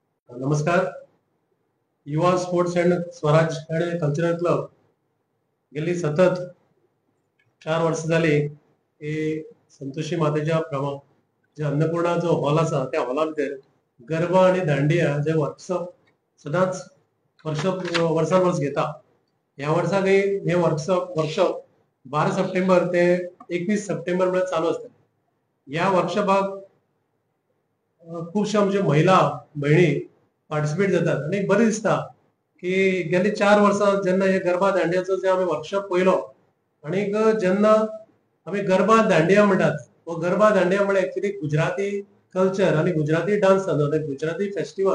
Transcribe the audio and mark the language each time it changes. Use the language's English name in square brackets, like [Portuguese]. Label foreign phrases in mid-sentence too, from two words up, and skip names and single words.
[Konkani] नमस्कार. युवा स्पोर्ट्स अँड स्वराज आणि कल्चरल क्लब गेली सतत 4 वर्ष झाली की संतोषी मातेच्या जे अन्नपूर्णा जो हॉल असा त्या हॉला भितर गरबा आणि दांडिया जे वर्कशॉप सदांच वर्सान वर्स घेता. ह्या वर्साक हे वर्कशॉप 12 सप्टेंबर ते 21 सप्टेंबर पर्यंत चालू असता. या वर्कशॉपाक खूपशे आमचे महिला भयणी पार्टिसिपेट जातात आणि बरें दिसता की गेली 4 वर्सां जेन्ना हे गरबा दांडियाचो जे आम्ही वर्कशॉप पयलो आणि जेन्ना आम्ही गरबा दांडिया म्हणटात वो गरबा दांडिया म्हणजे [English] actually Gujarati culture [Konkani] आणि [English] Gujarati dance Gujarati festival.